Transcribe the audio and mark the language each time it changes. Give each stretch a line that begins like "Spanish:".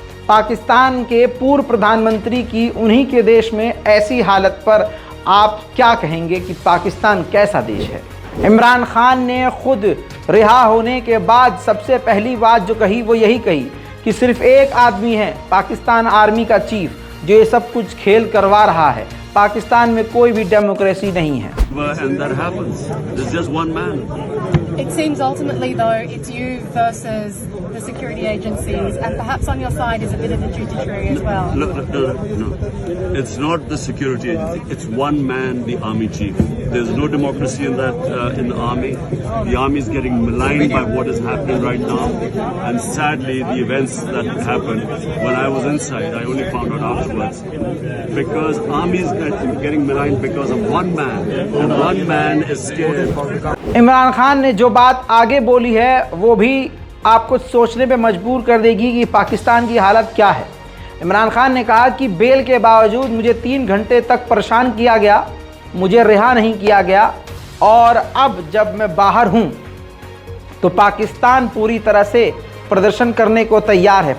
Hindi: पाकिस्तान के पूर्व प्रधानमंत्री की उन्हीं के देश में ऐसी हालत पर आप क्या कहेंगे कि पाकिस्तान कैसा देश है। इमरान खान ने खुद रिहा होने के बाद सबसे पहली बात जो कही वो यही कही कि सिर्फ एक आदमी है पाकिस्तान आर्मी का चीफ जो ये सब कुछ खेल करवा रहा है। पाकिस्तान में कोई भी डेमोक्रेसी नहीं है।
English: And that happens. There's just one man. It seems ultimately, though, it's you versus the security agencies, and perhaps on your side is a bit of the judiciary as well. No. It's not the security agency. It's one man, the army chief. There's no democracy in that in the army. The army is getting maligned by what is happening right now, and sadly, the events that happened when I was inside, I only found out afterwards. Because army is getting maligned because of one man, and one man is scared.
Hindi: Imran Khan ने जो बात आगे बोली है वो भी आपको सोचने पे मजबूर कर देगी कि पाकिस्तान की हालत क्या है। इमरान खान ने कहा कि बेल के बावजूद मुझे 3 घंटे तक परेशान किया गया, मुझे रिहा नहीं किया गया, और अब जब मैं बाहर हूं तो पाकिस्तान पूरी तरह से प्रदर्शन करने को तैयार है।